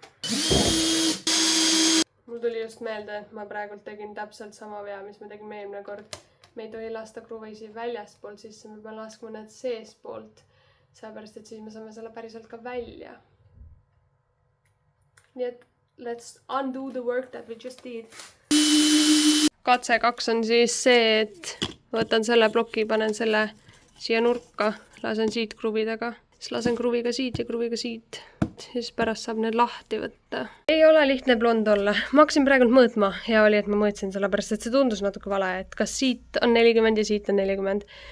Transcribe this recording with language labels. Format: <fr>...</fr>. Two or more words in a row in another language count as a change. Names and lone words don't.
<et>Mul tuli just meelde, et ma praegult tegin täpselt sama vea, mis me tegime eelmine kord. Me ei tohi lasta kruvisi väljastpoolt sisse, me peame laskma need seespoolt, sellepärast, et siis me saame selle päriselt ka välja. Nii et</et> <en>let's undo the work that we just did.</en> <et>Katse 2 on siis see, et võtan selle ploki, panen selle siia nurka, lasen siit kruvidega, siis lasen kruviga siit ja kruviga siit, siis pärast saab need lahti võtta. Ei ole lihtne blond olla. Ma hakkasin praegult mõõtma, hea oli, et ma mõõtsin sellepärast, et see tundus natuke vale, et kas siit on 40 ja siit on 40.</et>